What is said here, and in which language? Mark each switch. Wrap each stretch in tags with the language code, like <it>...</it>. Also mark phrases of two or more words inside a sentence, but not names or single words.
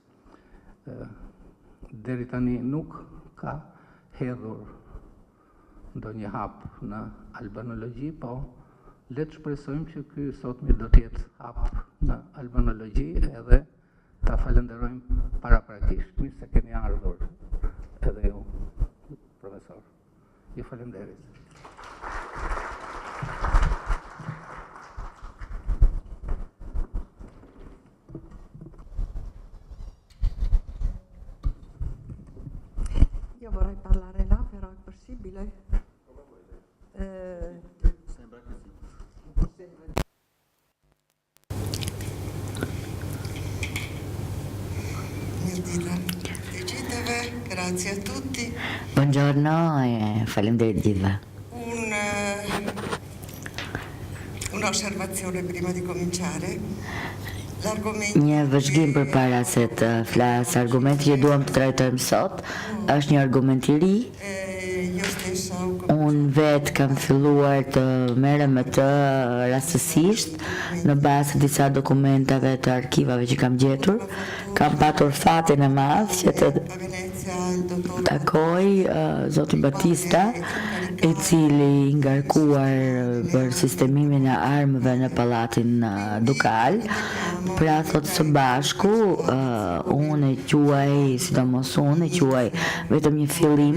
<sq>Deri tani nuk ka hedhur ndonjë hap në albanologji, po le të shpresojmë që ky sotmi do të jetë hap në albanologji edhe ta falenderojmë paraprakisht. Mirë se keni ardhur edhe ju, profesor. Ju falenderit.</sq> <it>Io vorrei parlare là, però è possibile? Sembra che sì. Grazie a tutti. Buongiorno e</it> <sq>faleminderit gjithëve.</sq> <it>Un'osservazione prima di cominciare. L'argomento</it> <sq>Një vëzhgim përpara se të flas. Argumenti që duam të trajtojmë sot është një argument i ri.</sq> <it>io stessa ho</it> <sq>Unë vetë kam filluar të merrem me të rastësisht në bazë të disa dokumentave të arkivave që kam gjetur. Kam patur fatin e madh që të</sq> <it>a Venezia il dottor</it> <sq>takoj zotin Batista, i cili ngarkuar për sistemimin e armëve në pallatin dukal. Pra thot së bashku, unë e quaj, sidomos unë e quaj vetëm një fillim,</sq>